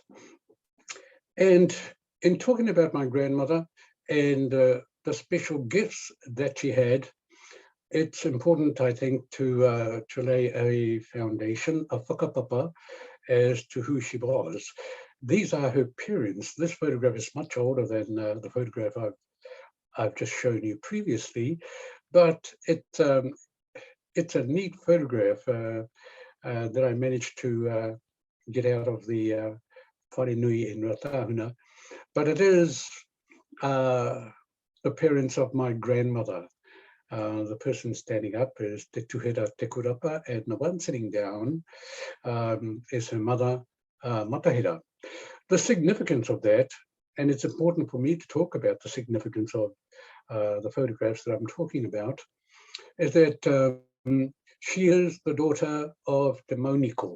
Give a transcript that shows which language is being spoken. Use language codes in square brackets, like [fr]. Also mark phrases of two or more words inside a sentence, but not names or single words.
[en] And in talking about my grandmother and the special gifts that she had, it's important, I think, to lay a foundation, a whakapapa, as to who she was. These are her parents. This photograph is much older than the photograph I've just shown you previously, but it's a neat photograph that I managed to get out of the [mi] whare nui [en] in Ratahuna. But it is the parents of my grandmother. The person standing up is Te Tuhera Te Kurapa, and the one sitting down is her mother, Matahira. The significance of that, and it's important for me to talk about the significance of the photographs that I'm talking about, is that she is the daughter of Te Mauniko.